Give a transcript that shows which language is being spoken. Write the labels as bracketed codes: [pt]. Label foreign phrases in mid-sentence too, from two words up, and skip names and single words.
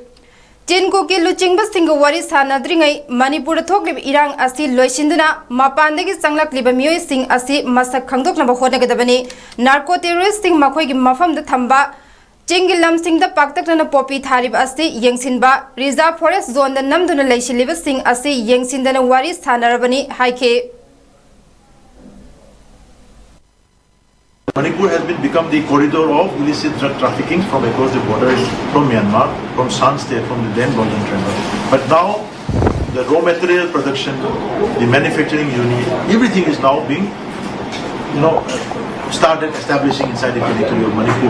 [mni] Chinkuki luchingba singa wari sanadringai Manipur thoklib irang asi loisinduna mapandegi sanglakliba miyoi sing asi masak khangdoknaba honagadabani [en] narco terrorist [mni] sing makhoigi mafamda thamba chingilam singda paktakna popi tharib asi yengsinba [en] reserve forest zone [mni] da namduna leishiliba sing asi yengsindana wari sanarabani haike [en] Manipur has become the corridor of illicit drug trafficking from across the borders from Myanmar, from Shan state, from the then Golden Triangle. But now, the raw material production, the manufacturing unit, everything is now being, started establishing inside the territory of Manipur.